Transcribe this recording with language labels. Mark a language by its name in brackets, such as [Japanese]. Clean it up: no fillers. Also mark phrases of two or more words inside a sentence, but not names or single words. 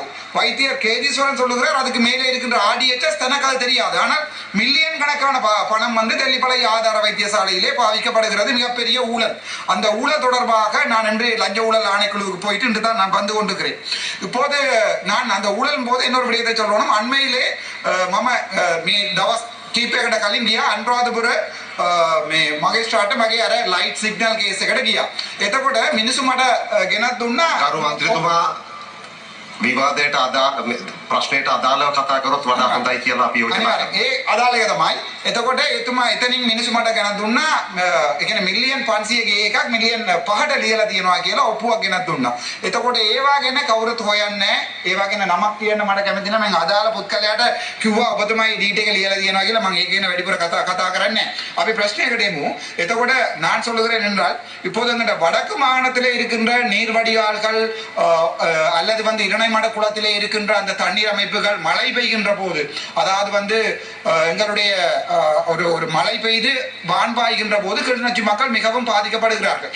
[Tamil] வைத்தியர் கேதீஸ்வரன் சொல்லுகிறார் அதுக்கு மேலே இருக்கின்ற RDHS தனக்கு அது தெரியாது. ஆனால் மில்லியன் கணக்கான பணம் தெல்லிப்பளை ஆதார வைத்தியசாலையிலே பாவிக்கப்படுகிறது. மிகப்பெரிய ஊழல். அந்த ஊழல் தொடர்பாக நான் இன்று லஞ்ச ஊழல் ஆணைக்குழுவுக்கு போயிட்டு இன்று தான் நான் வந்து கொண்டிருக்கிறேன். இப்போது நான் அந்த ஊழல் போது இன்னொரு விடயத்தை சொல்லணும். [Sinhala] அண்மையிலே மம දවස් කීපයකට කලින් ගියා අනුරාධපුර මේ මගේ ස්ටාර්ට් මගේ අර [English] light signal case [Sinhala] එකට ගියා. එතකොට මිනිස්සු මට ගෙනත් දුන්නා ගරු මන්ත්‍රීතුමා විවාදයට ප්‍රශ්නයට අදාළව කතා කරොත් වඩා හොඳයි කියලා අපි යෝජනා කරා. ඒ අදාළ එක තමයි. එතකොට එතුමා එතනින් මිනිස්සු මට ගෙනත් දුන්නා. ඒ කියන්නේ මිලියන් 500 ගේ එකක් මිලියන් 5ට ලියලා තියෙනවා කියලා ඔප්පුවක් ගෙනත් දුන්නා. එතකොට ඒවා ගැන කවුරුත් හොයන්නේ නැහැ. ඒවා ගැන නමක් කියන්න මට කැමති නැහැ. මම අදාළ පුත්කලයට කිව්වා ඔබතුමායි ඩීට් එක ලියලා තියෙනවා කියලා. මම ඒක ගැන වැඩිපුර කතා කරන්නේ නැහැ. අපි ප්‍රශ්නයකට එමු. [Tamil] එතකොට நான் சொல்லுகிறேன் என்றால் இப்போது எங்கட வடக்கு மாகாணத்திலே இருக்கின்ற நீர் வடிகால்கள் அல்லது இரணைமடு குளத்திலே இருக்கின்ற அந்த தண்ணீர் அமைப்புகள் மழை பெய்கின்ற போது அதாவது எங்களுடைய ஒரு மழை பெய்து வான் பாய்கின்ற போது கிளிநொச்சி மக்கள் மிகவும் பாதிக்கப்படுகிறார்கள்.